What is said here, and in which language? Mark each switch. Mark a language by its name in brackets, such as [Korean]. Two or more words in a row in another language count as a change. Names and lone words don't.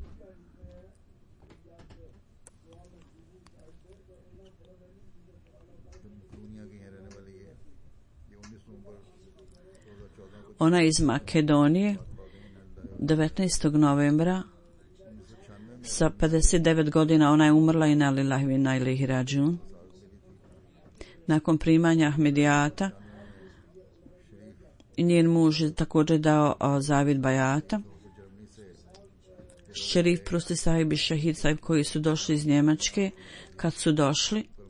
[Bosnian] Ona je iz Makedonije. 19. novembra sa 59 godina ona je umrla i [Arabic] نا لله وإنا إليه راجعون. [Bosnian] Nakon primanja Ahmedijata njen muž je također dao zavid bajata. Šerif Prusti sahib i Šahid sahib koji su došli iz Njemačke, kad su došli